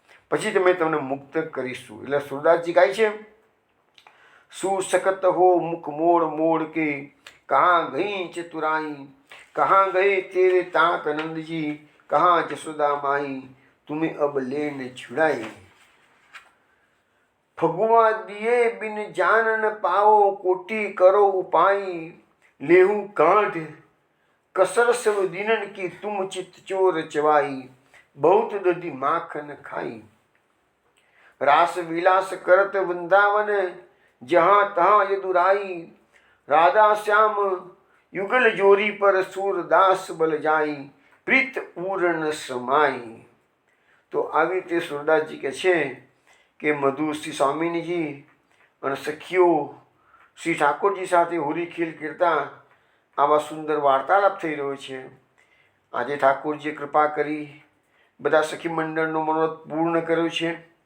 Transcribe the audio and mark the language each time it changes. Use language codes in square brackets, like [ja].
[gu] પછી તમે તમને મુક્ત કરીશું. એટલે સુરદાસજી ગાય છે, [hi] સુસકત હો મુખ મોડ મોડ કે કहाँ ગઈ ચતુરાઈ, कहाँ गए तेरे तात नंदजी, कहाँ जसोदा माई, तुम्हें अब लेने छुड़ाई. फगुआ दिए बिन जान न पाओ, कोटि करो उपाय, लेहू कांठ कसर सब दिनन की तुम चित चोर चवाई, बहुत दधी माखन खाई. रास विलास करत वृंदावन, जहाँ तहाँ यदुराई, राधा श्याम युगल जोरी पर सूरदास बल जाई, प्रीत पूर्ण समाई. [gu] તો આવી રીતે સુરદાસજી કહે છે કે મધુ શ્રી સ્વામિનીજી અને સખીઓ શ્રી ઠાકોરજી સાથે હોળી ખેલ કરતા આવા સુંદર વાર્તાલાપ થઈ રહ્યો છે. આજે ઠાકોરજીએ કૃપા કરી બધા સખી મંડળનો મનોરથ પૂર્ણ કર્યો છે.